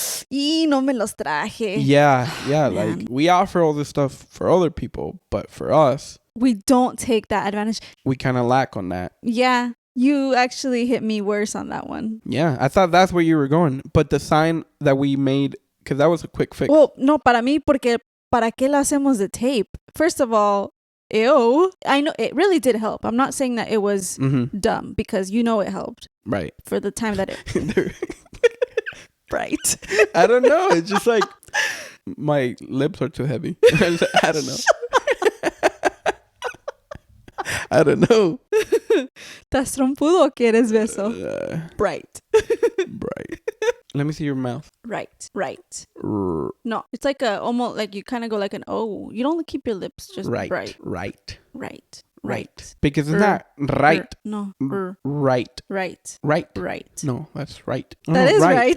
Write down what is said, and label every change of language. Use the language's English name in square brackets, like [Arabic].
[Spanish] Y no me los traje. [English] Yeah. Like, we offer all this stuff for other people, but for us, we don't take that advantage. We kind of lack on that. Yeah. You actually hit me worse on that one. Yeah. I thought that's where you were going. But the sign that we made, because that was a quick fix. [Spanish] Well, no, para mí, porque ¿para qué lo hacemos de tape? [English] First of all, ew. I know it really did help. I'm not saying that it was dumb, because you know it helped. Right. For the time that it... Right. I don't know. It's just like my lips are too heavy. I don't know. I don't know. [Spanish] ¿Estás trompudo o quieres beso? [English] Bright. Bright. Let me see your mouth. Right. No, it's like almost like you kind of go like an O. You don't keep your lips just bright. Right. Because it's not right. No. Right. No, that's right. That is right.